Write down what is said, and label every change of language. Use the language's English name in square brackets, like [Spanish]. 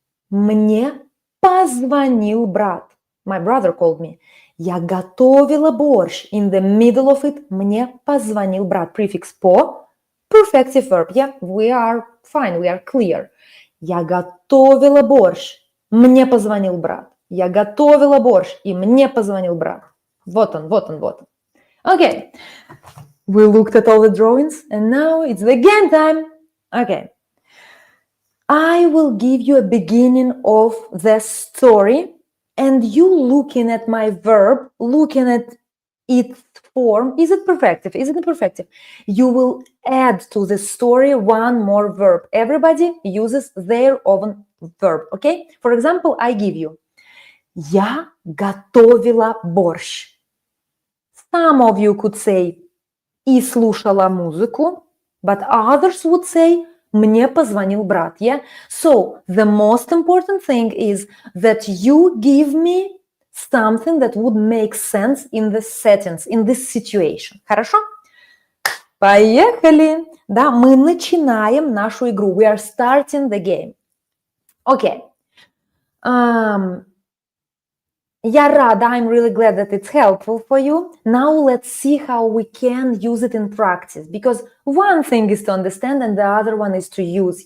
[Russian] Мне позвонил брат. [English] My brother called me. [Russian] Я готовила борщ. [English] In the middle of it, [Russian] мне позвонил брат. [English] Prefix по. Perfective verb. Yeah, we are fine, we are clear. [Russian] Я готовила борщ. Мне позвонил брат. Я готовила борщ, и мне позвонил брат. Вот он, вот он, вот он. [English] Okay. We looked at all the drawings, and now it's the game time. Okay. I will give you a beginning of the story, and you looking at my verb, looking at its form. Is it perfective? Is it imperfective? You will add to the story one more verb. Everybody uses their own verb, okay? For example, I give you [Russian] Я готовила борщ. [English] Some of you could say [Russian] и слушала музыку, [English] but others would say [Russian] мне позвонил брат, [English] yeah? So, the most important thing is that you give me something that would make sense in the settings, in this situation. [Russian] Хорошо? Поехали! Да, мы начинаем нашу игру. [English] We are starting the game. Okay. [Russian] Я рада, [English] I'm really glad that it's helpful for you. Now let's see how we can use it in practice, because one thing is to understand and the other one is to use.